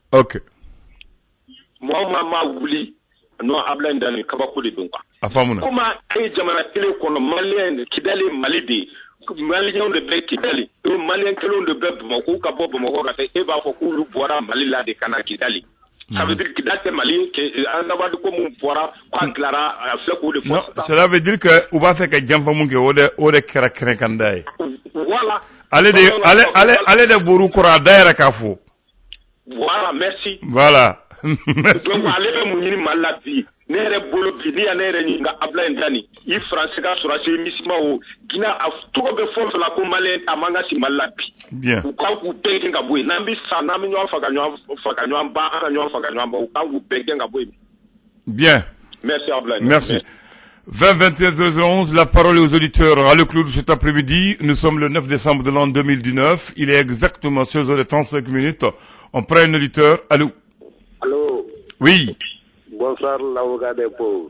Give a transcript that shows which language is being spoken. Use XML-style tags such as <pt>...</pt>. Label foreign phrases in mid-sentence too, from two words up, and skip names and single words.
<bm>Ok. Mɔgɔ ma wuli non Ablandan kabako de don quoi. A faamuna. Komi a ye jamana kelen kɔnɔ Maliyɛn Kidali Mali de ye. Maliyɛnw de bɛ Kidali Maliyɛn kelenw de bɛ Bamako ka bɔ Bamako ka taa e b'a fɔ k'olu bɔra Mali la de ka na Kidali.</bm> <fr>Ça veut dire</fr> <bm>Kidali tɛ Mali an dabali ko mun bɔra k'a tilara a filɛ k'o de fɔ.</bm> <fr>Non, cela veut dire que</fr> <bm>u b'a fɛ ka janfa mun kɛ o de kɛra kɛrɛnkanda ye. Voilà. Ale de bɔr'u kɔrɔ a da yɛrɛ k'a fɔ.</bm> <fr>Voilà, merci.</fr> <bm>Voilà. Donc ale bɛ mun ɲini Mali la bi ne yɛrɛ bolo bi ni ne yɛrɛ ɲininka Ablandan i faransi ka sɔrɔsi misima o Gina a tɔgɔ bɛ fɛn fɛn la ko Maliyɛn a man ka si Mali la bi. Bien. U kan k'u bɛɛ gɛn ka bɔ yen n'an bɛ sa n'an bɛ ɲɔgɔn fɛ ka ɲɔgɔn ban an ka ɲɔgɔn fɛ ka ɲɔgɔn ban u kan k'u bɛɛ gɛn ka bɔ yen. Bien. Merci Ablandan. Merci.</bm> <fr>20-21-11, la parole est aux auditeurs. À le clou de cet après-midi, nous sommes le 9 décembre de l'an 2019. Il est exactement 16h35 minutes. On prend un auditeur. Allô. Allô. Oui. Bonsoir, l'avocat des pauvres.</fr>